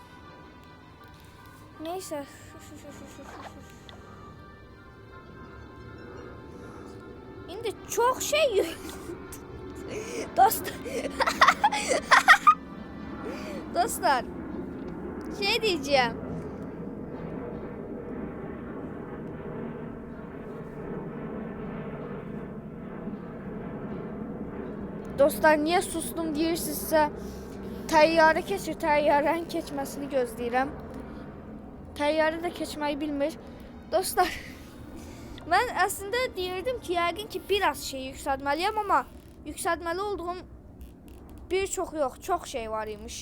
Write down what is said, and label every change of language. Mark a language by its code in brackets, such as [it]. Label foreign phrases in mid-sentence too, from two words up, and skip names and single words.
[tr] Neyse. Şimdi çok şey dostlar. Dostlar. Şey diyeceğim. [az] Dostlar niye sustum deyirsinizsə, təyyarə keçir, təyyarənin keçməsini gözləyirəm. Təyyarə də keçməyi bilmir. Dostlar, mən əslində deyirdim ki, yəqin ki biraz şey yüksəltməliyəm, amma yüksəltməli olduğum bir çox yox, çox şey var imiş.